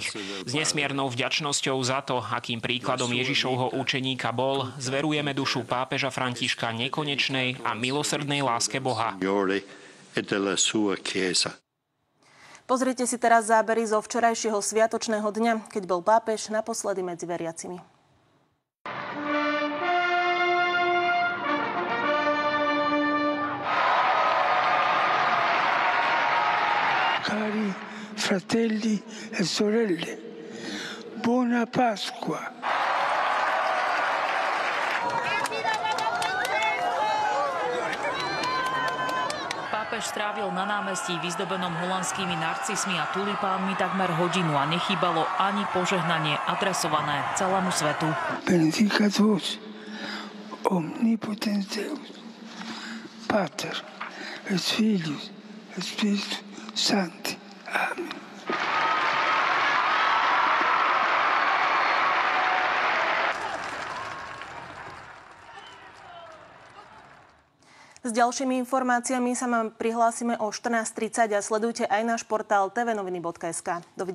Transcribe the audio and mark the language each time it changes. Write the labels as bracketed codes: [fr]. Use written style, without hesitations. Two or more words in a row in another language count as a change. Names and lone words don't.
[sk] S nesmiernou vďačnosťou za to, akým príkladom Ježišovho učeníka bol, zverujeme dušu pápeža Františka nekonečnej a milosrdnej láske Boha. Pozrite si teraz zábery zo včerajšieho sviatočného dňa, keď bol pápež naposledy medzi veriacimi. [it] Cari fratelli e sorelle, buona Pasqua. [sk] Pápež strávil na námestí vyzdobenom holandskými narcismi a tulipánmi takmer hodinu a nechýbalo ani požehnanie adresované celému svetu. [la] Benedicat vos, omnipotens Deus, Pater, et Filius, et Spiritus Sancti. Amen. [sk] S ďalšími informáciami sa vám prihlásime o 14:30 a sledujte aj náš portál tvnoviny.sk.